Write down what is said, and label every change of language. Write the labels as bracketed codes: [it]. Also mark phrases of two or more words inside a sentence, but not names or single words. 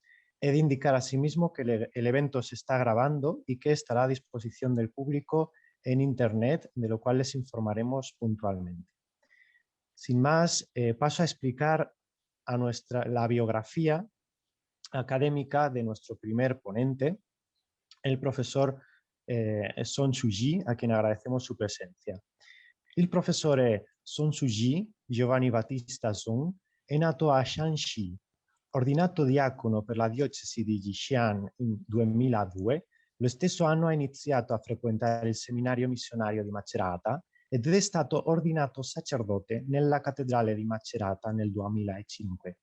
[es] He de indicar asimismo que el evento se está grabando y que estará a disposición del público en Internet, de lo cual les informaremos puntualmente. Sin más, paso a explicar la biografía académica de nuestro primer ponente, el professor Sun Suu-Ji, a quien agradecemos su presenza. [it] Il professore Sun Suu-Ji, Giovanni Battista Sun, è nato a Shanxi. Ordinato diacono per la diocesi di Jixian nel 2002, lo stesso anno ha iniziato a frequentare il seminario missionario di Macerata ed è stato ordinato sacerdote nella cattedrale di Macerata nel 2005.